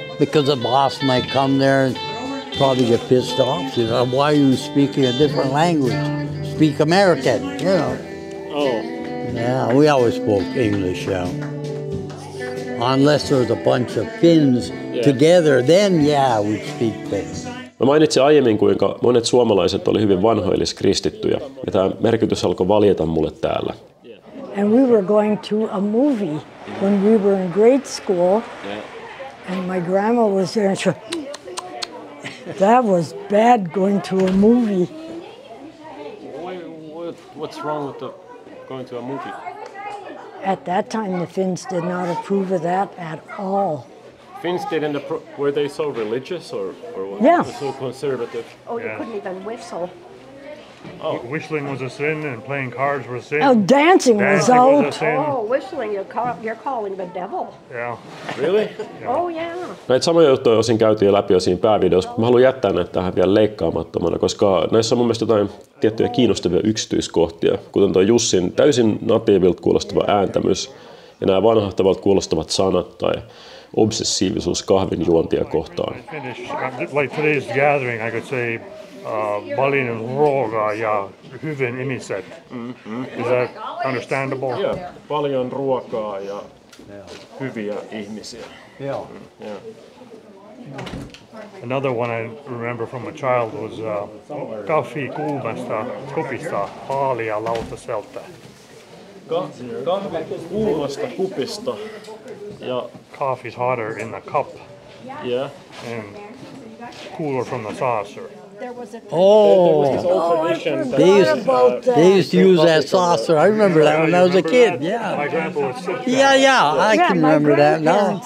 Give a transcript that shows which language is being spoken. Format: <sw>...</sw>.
<en>Because the boss might come there and probably get pissed off. You know, why are you speaking a different language? Speak American, you know. Oh. Yeah, we always spoke English, yeah. Unless there was a bunch of Finns together, then we'd speak Finnish.</en> <fi>Mä mainitsin aiemmin, kuinka monet suomalaiset oli hyvin vanhoilliskristittyjä, ja tämä merkitys alkoi valjeta mulle täällä.</fi> <en>And we were going to a movie when we were in grade school, and my grandma was there, and she that was bad going to a movie. What's wrong with going to a movie? At that time, the Finns did not approve of that at all. Finns didn't approve. Were they so religious or what? Yeah. So conservative? Oh, you couldn't even whistle. Oh. Whistling was a sin and playing cards was a sin. Oh, dancing was out. Was a sin. Oh, whistling, you're calling the devil. Yeah. Really? Oh, yeah.</en> <fi>Näitä samoja juttuja osin käytiin jo läpi siinä päävideossa. Mä haluan jättää näitä tähän vielä leikkaamattomana, koska näissä on mun mielestä jotain tiettyjä kiinnostavia yksityiskohtia, kuten tuo Jussin täysin natiivilta kuulostava ääntämys ja nämä vanhahtavalta kuulostavat sanat tai obsessiivisuus kahvin juontia kohtaan.</fi> <en>Like today's gathering, I could say</en> <fi>paljon ruokaa ja hyvin ihmiset.</fi> <en>Is that understandable? Yeah,</en> <fi>paljon ruokaa ja hyviä ihmisiä.</fi> <en>Yeah. Another one I remember from a child was</en> <fi>kahvi kuumasta kupista haalia lautaselta. Kahvi kuumasta kupista ja</fi> <en>coffee's hotter in the cup. Yeah. And cooler from the saucer. They used to use that saucer. I remember that when I was a kid. Yeah. My grandpa would sit I can remember that now.</en>